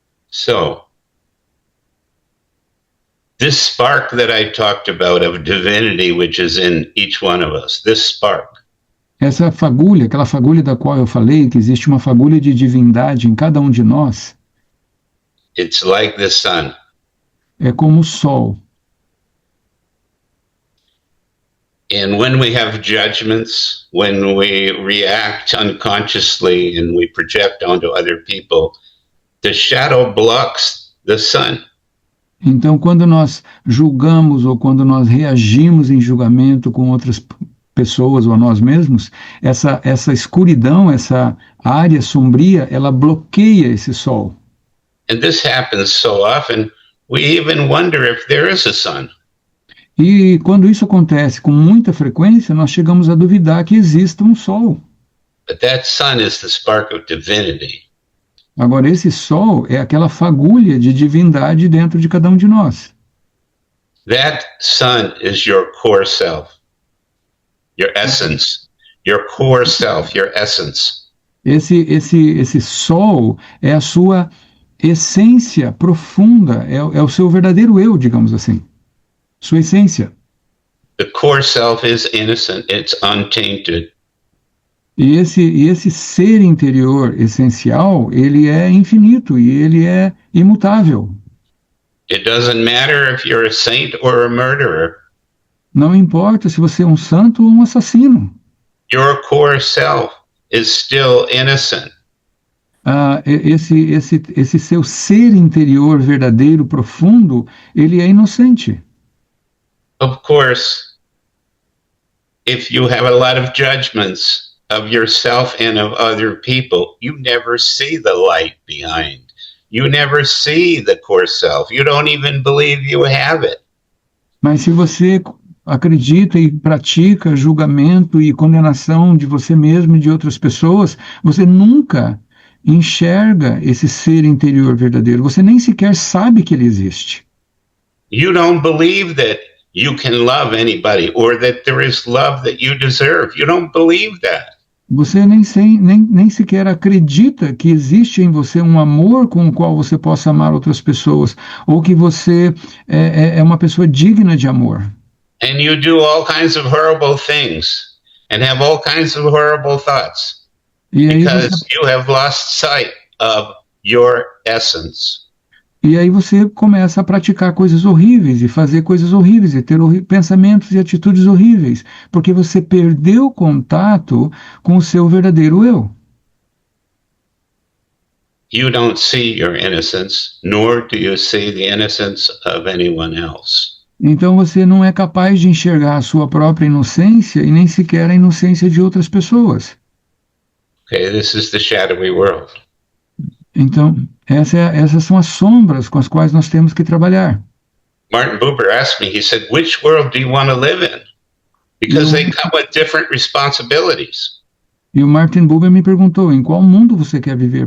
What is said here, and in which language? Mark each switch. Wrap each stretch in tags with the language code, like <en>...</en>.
<en>So, this spark that I talked about of divinity, which is in each one of us, this spark,</en> <pt>Essa fagulha, aquela fagulha da qual eu falei, que existe uma fagulha de divindade em cada um de nós,</pt> <en>it's like the sun.</en> <pt>é como o sol.</pt> <en>And when we have judgments, when we react unconsciously and we project onto other people, the shadow blocks the sun.</en> <pt>Então, quando nós julgamos ou quando nós reagimos em julgamento com outras pessoas ou a nós mesmos, essa escuridão, essa área sombria, ela bloqueia esse sol.</pt> <en>And this happens so often, we even wonder if there is a sun.</en> <pt>E quando isso acontece com muita frequência, nós chegamos a duvidar que exista um sol.</pt> <en>But that sun is the spark of divinity.</en> <pt>Agora, esse sol é aquela fagulha de divindade dentro de cada um de nós.</pt> <en>That sun is your core self, your essence, your core self, your essence.</en> <pt>Esse sol é a sua essência profunda, é o seu verdadeiro eu, digamos assim. Sua essência.</pt> <en>The core self is innocent, it's untainted.</en> <pt>E esse ser interior essencial, ele é infinito e ele é imutável.</pt> <en>It doesn't matter if you're a saint or a murderer.</en> <pt>Não importa se você é um santo ou um assassino.</pt> <en>Your core self is still innocent.</en> <pt>Esse seu ser interior verdadeiro, profundo, ele é inocente.</pt> <en>Of course, if you have a lot of judgments of yourself and of other people, you never see the light behind. You never see the core self. You don't even believe you have it.</en> <pt>Mas se você acredita e pratica julgamento e condenação de você mesmo e de outras pessoas, você nunca enxerga esse ser interior verdadeiro. Você nem sequer sabe que ele existe.</pt> <en>You don't believe that you can love anybody or that there is love that you deserve. You don't believe that.</en> <pt>Você nem sequer acredita que existe em você um amor com o qual você possa amar outras pessoas, ou que você é uma pessoa digna de amor.</pt> <en>And you do all kinds of horrible things and have all kinds of horrible thoughts</en> <pt>E aí</pt> <en>because you have lost sight of your essence.</en> <pt>E aí você começa a praticar coisas horríveis e fazer coisas horríveis e ter pensamentos e atitudes horríveis, porque você perdeu contato com o seu verdadeiro eu.</pt> <en>You don't see your innocence, nor do you see the innocence of anyone else.</en> <pt>Então você não é capaz de enxergar a sua própria inocência e nem sequer a inocência de outras pessoas.</pt> <en>Okay, this is the shadowy world.</en> <pt>Então, essas são as sombras com as quais nós temos que trabalhar.</pt> <en>Martin Buber asked me, he said, which world do you want to live in? Because they come with different responsibilities.</en> <pt>E o Martin Buber me perguntou, em qual mundo você quer viver?</pt>